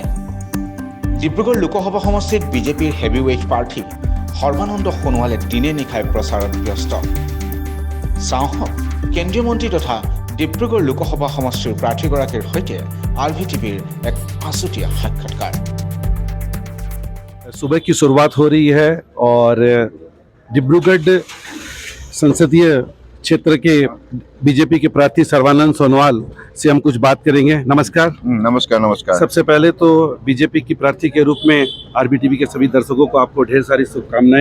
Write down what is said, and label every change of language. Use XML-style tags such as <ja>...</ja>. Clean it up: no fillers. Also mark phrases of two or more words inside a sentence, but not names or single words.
<as>ডিব্ৰুগড় লোকসভা সমষ্টিত বিজেপিৰ হেভিৱেইট প্ৰাৰ্থী সৰ্বানন্দ সোণোৱালে দিনে নিশাই প্ৰচাৰত ব্যস্ত। চাওঁহক কেন্দ্ৰীয় মন্ত্ৰী তথা ডিব্ৰুগড় লোকসভা সমষ্টিৰ প্ৰাৰ্থীগৰাকীৰ সৈতে RVTVৰ এক আছুতীয়া সাক্ষাৎকাৰ।</as> <hi>सुबह की शुरुआत हो रही है और डिब्रूगढ़ संसदीय क्षेत्र के बीजेपी के प्रार्थी सर्बानंद सोनोवाल से हम कुछ बात करेंगे। नमस्कार। नमस्कार। सबसे पहले तो बीजेपी की प्रार्थी के रूप में RVTV के सभी दर्शकों को आपको ढेर सारी शुभकामनाएं।</hi>